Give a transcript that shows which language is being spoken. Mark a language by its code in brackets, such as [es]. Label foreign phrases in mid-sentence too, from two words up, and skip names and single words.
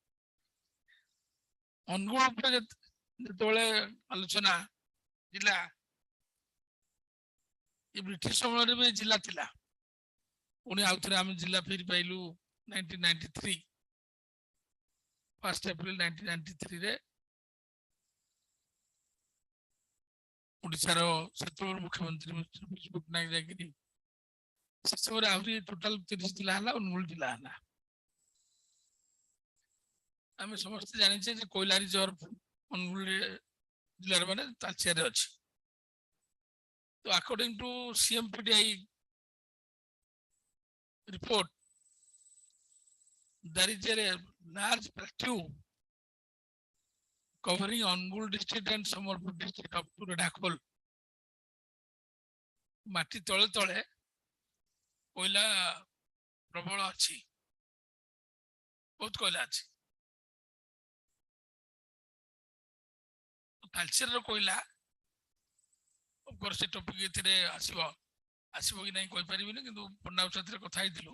[or] ଅନୁଗୁଳ ଉପରେ ଯେତେବେଳେ ଆଲୋଚନା ଜିଲ୍ଲା, ଏ ବ୍ରିଟିଶ ସମୟରେ ବି ଜିଲ୍ଲା ଥିଲା, ପୁଣି ଆଉଥରେ ଆମେ ଜିଲ୍ଲା ଫେରି ପାଇଲୁ 1993, 1 ଏପ୍ରିଲ 1993ରେ ଓଡ଼ିଶାର ସେତେବେଳେ ମୁଖ୍ୟମନ୍ତ୍ରୀ ବିଜୁ ପଟ୍ଟନାୟକ ଯାଇକିରି ସେ ସମୟରେ ଆହୁରି ଟୋଟାଲ 30 ଜିଲ୍ଲା ହେଲା, ଅନୁଗୁଳ ଜିଲ୍ଲା ହେଲା। ଆମେ ସମସ୍ତେ ଜାଣିଛେ ଯେ କୋଇଲା ରିଜର୍ଭ ଅନୁଗୁଳ ଜିଲ୍ଲାର ମାନେ ତାଳଚେରରେ ଅଛି। [en] ତ according to CMPDI report, there is a large plateau covering Angul district and Sambalpur district up to Redakol. [or] ମାଟି ତଳେ ତଳେ କୋଇଲା ପ୍ରବଳ ଅଛି, ବହୁତ କୋଇଲା ଅଛି। ତାଳଚେରର କୋଇଲା ସେ ଟପିକ ଏଥିରେ ଆସିବ କି ନାହିଁ କହିପାରିବିନି, କିନ୍ତୁ ପଣ୍ଡା ସାଥିରେ କଥା ହେଇଥିଲୁ।